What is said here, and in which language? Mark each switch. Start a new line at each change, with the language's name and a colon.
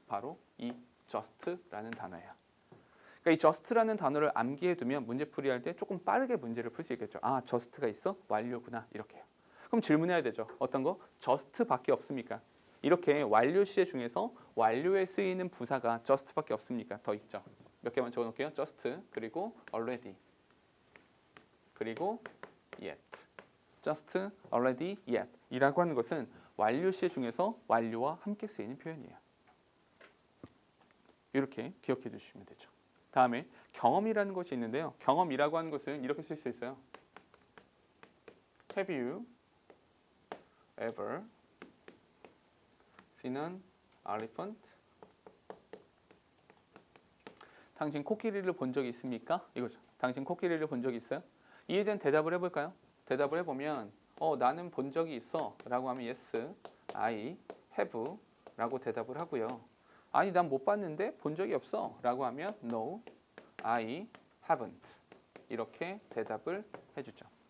Korean: 바로 이 just라는 단어예요. 그러니까 이 just라는 단어를 암기해 두면 문제풀이 할 때 조금 빠르게 문제를 풀 수 있겠죠. just가 있어? 완료구나. 이렇게요. 그럼 질문해야 되죠. 어떤 거? just밖에 없습니까? 이렇게 완료 시제 중에서 완료에 쓰이는 부사가 just밖에 없습니까? 더 있죠. 몇 개만 적어 놓을게요. just 그리고 already 그리고 yet. just, already, yet 이라고 하는 것은 완료 시제 중에서 완료와 함께 쓰이는 표현이에요. 이렇게 기억해 주시면 되죠. 다음에 경험이라는 것이 있는데요. 경험이라고 하는 것은 이렇게 쓸 수 있어요.
English: Have you ever seen an elephant?
Korean: 당신 코끼리를 본 적이 있습니까? 이거죠. 당신 코끼리를 본 적이 있어요? 이에 대한 대답을 해볼까요? 대답을 해보면 나는 본 적이 있어 라고 하면
English: yes, I have
Korean: 라고 대답을 하고요. 아니 난 못 봤는데 본 적이 없어 라고 하면
English: no, I haven't
Korean: 이렇게 대답을 해주죠.